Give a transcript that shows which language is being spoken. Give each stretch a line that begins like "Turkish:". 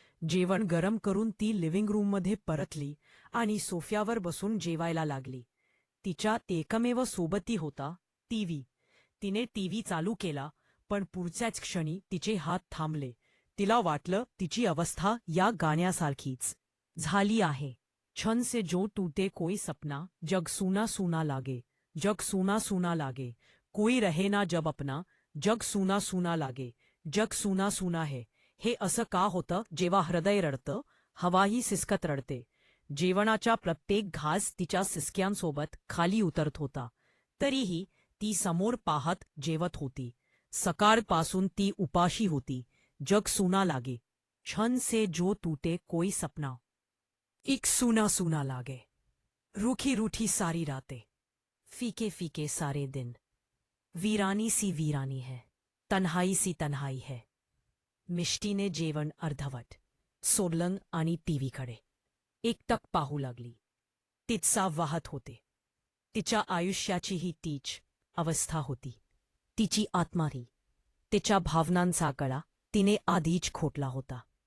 Marathi: जेवण गरम करून ती लिव्हिंग रूममध्ये परतली आणि सोफ्यावर बसून जेवायला लागली. तिच्यात एकमेव सोबती होता टीव्ही. तिने टीव्ही चालू केला, पण पुढच्याच क्षणी तिचे हात थांबले. तिला वाटलं तिची अवस्था या गाण्यासारखीच झाली आहे.
Hindi: छन से जो टूटे कोई सपना, जग सूना सूना लागे, जग सूना सूना लागे, कोई रहे ना जब अपना, जग सूना सूना लागे, जग सूना सूना है.
Marathi: हे असं का होतं जेव्हा हृदय रडतं, हवाही सिसकत रडते. जेवणाचा प्रत्येक घास तिच्या सिसक्यांसोबत खाली उतरत होता. तरीही ती समोर पाहत जेवत होती. सकाळपासून ती उपाशी होती.
Hindi: जग सुना लागे, छन से जो टूटे कोई सपना, एक सुना सुना लागे, रूखी रूठी सारी रातें, फीके फीके सारे दिन, वीरानी सी वीरानी है, तन्हाई सी तन्हाई है.
Marathi: मिष्टीने जेवण अर्धवट सोडलं आणि टीव्हीकडे एकटक पाहू लागली. तिचा वाहत होते. तिच्या आयुष्याचीही तीच अवस्था होती. तिची आत्माही, तिच्या भावनांचा गळा तिने आधीच खोटला होता.